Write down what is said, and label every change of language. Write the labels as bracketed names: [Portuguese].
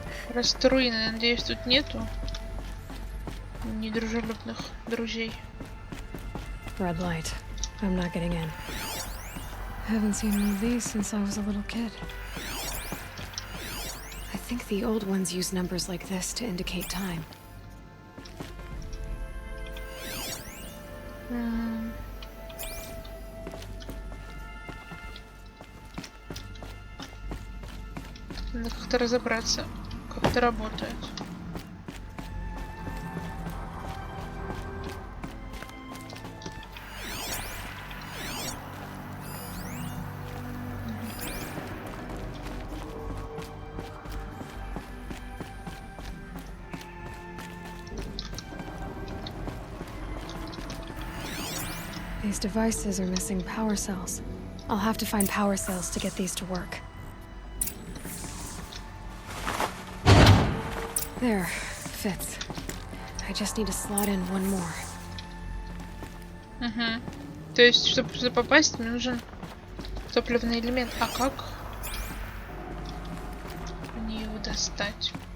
[Russian] Просто руины, надеюсь, тут нету недружелюбных друзей. [English] Red light. I'm not getting in. Haven't seen one of these since I was a little kid. I think the old ones use numbers like this to indicate time. [Russian] Надо как-то разобраться, как это работает. [English] These devices are missing power cells. I'll have to find power cells to get these to work. There, fits. I just need to slot in one more. Угу. [Russian] То есть, чтобы туда попасть, мне нужен топливный элемент. А как мне его достать?